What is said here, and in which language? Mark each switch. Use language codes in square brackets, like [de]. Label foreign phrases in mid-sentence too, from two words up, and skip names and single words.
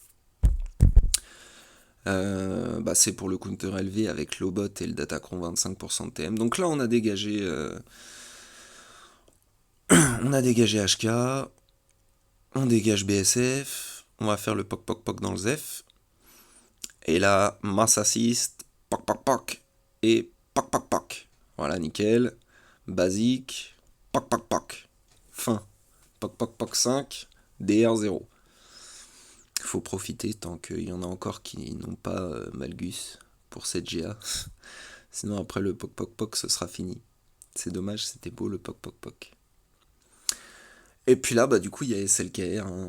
[fr] Bah c'est pour le counter élevé avec l'obot et le datacron 25% de TM. Donc là, on a dégagé HK, on dégage BSF, on va faire le poc poc poc dans le ZEF. Et là, [en] mass assist, poc poc poc, et poc poc poc. [fr] Voilà, nickel. Basique, poc poc poc. Fin. Poc poc poc 5, DR0. Il faut profiter tant qu'il y en a encore qui n'ont pas Malgus pour cette GA. Sinon après le poc poc poc ce sera fini. C'est dommage, c'était beau le poc poc poc. Et puis là, bah du coup il y a SLKR, hein.